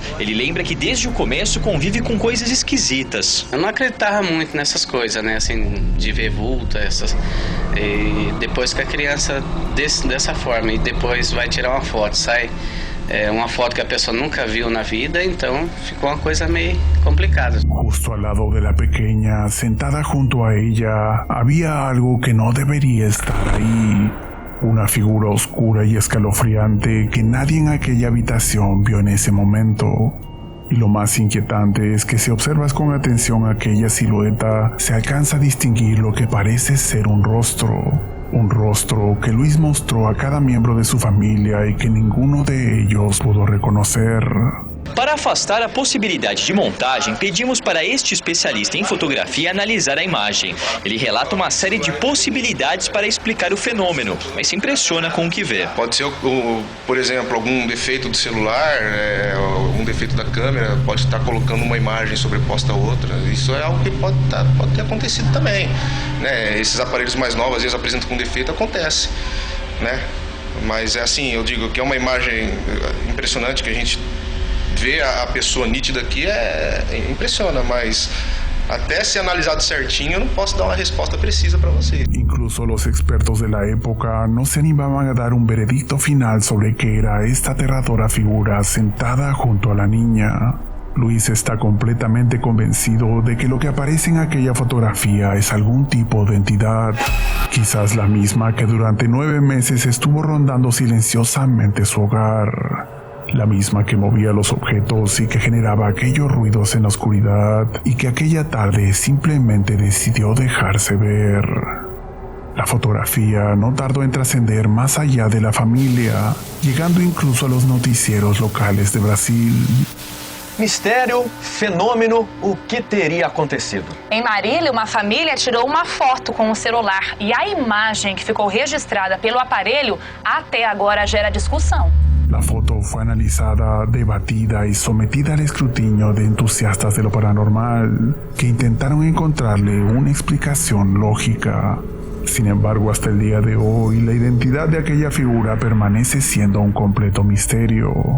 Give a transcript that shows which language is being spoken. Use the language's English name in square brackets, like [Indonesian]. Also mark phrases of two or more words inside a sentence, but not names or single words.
[Portuguese] Ele lembra que desde o começo convive com coisas esquisitas. Eu não acreditava muito nessas coisas, né? Assim, de ver vulto, essas. E depois que a criança dessa forma e depois vai tirar uma foto, sai uma foto que a pessoa nunca viu na vida, então ficou uma coisa meio complicada. [Spanish] Justo al lado de la pequeña, sentada junto a ella, había algo que no debería estar ahí. Una figura oscura y escalofriante que nadie en aquella habitación vio en ese momento. Y lo más inquietante es que si observas con atención aquella silueta, se alcanza a distinguir lo que parece ser un rostro. Un rostro que Luis mostró a cada miembro de su familia y que ninguno de ellos pudo reconocer. [Portuguese] Para afastar a possibilidade de montagem, pedimos para este especialista em fotografia analisar a imagem. Ele relata uma série de possibilidades para explicar o fenômeno, mas se impressiona com o que vê. Pode ser, por exemplo, algum defeito do celular, algum defeito da câmera, pode estar colocando uma imagem sobreposta a outra. Isso é algo que pode ter acontecido também, né? Esses aparelhos mais novos, às vezes, apresentam com defeito, acontece, né? Mas é assim, eu digo que é uma imagem impressionante que a gente ver a pessoa nítida aqui impressiona, mas até ser analisado certinho eu não posso dar uma resposta precisa para você. [Spanish] Incluso los expertos de la época no se animaban a dar un veredicto final sobre qué era esta aterradora figura sentada junto a la niña. Luis está completamente convencido de que lo que aparece en aquella fotografía es algún tipo de entidad, quizás la misma que durante 9 meses estuvo rondando silenciosamente su hogar. La misma que movía los objetos y que generaba aquellos ruidos en la oscuridad y que aquella tarde simplemente decidió dejarse ver. La fotografía no tardó en trascender más allá de la familia, llegando incluso a los noticieros locales de Brasil. [Portuguese] Mistério, fenômeno, o que teria acontecido? Em Marília, uma família tirou uma foto com o celular e a imagem que ficou registrada pelo aparelho até agora gera discussão. [Spanish] La foto fue analizada, debatida y sometida al escrutinio de entusiastas de lo paranormal, que intentaron encontrarle una explicación lógica. Sin embargo, hasta el día de hoy, la identidad de aquella figura permanece siendo un completo misterio.